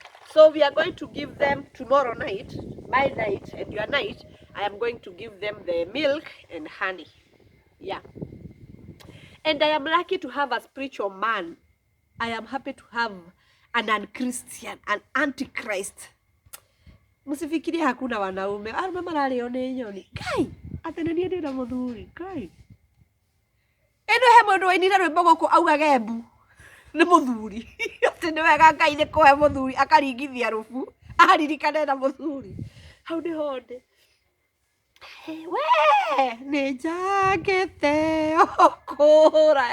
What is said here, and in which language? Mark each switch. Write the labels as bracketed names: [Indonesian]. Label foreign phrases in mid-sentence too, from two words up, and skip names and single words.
[English] So we are going to give them tomorrow night, my night and your night. I am going to give them the milk and honey. Yeah. And I am lucky to have a spiritual man. I am happy to have an unchristian, an antichrist. [Swahili] Musifikirie hakuna wanaume. [Kikuyu] Arume mararĩo nĩ nyoni. Kai, atĩ nĩ niĩ ndĩna mũthuri. Kai. Ĩno he mũndũ wainire rwĩmbo gũkũ augaga embu. Nĩ mũthuri. Atĩ nĩ wega Ngai nĩ kũhe mũthuri akaringithia rũbu. Aririkane na mũthuri. Hau nĩho ndĩ. We, nĩ njangĩte okũra.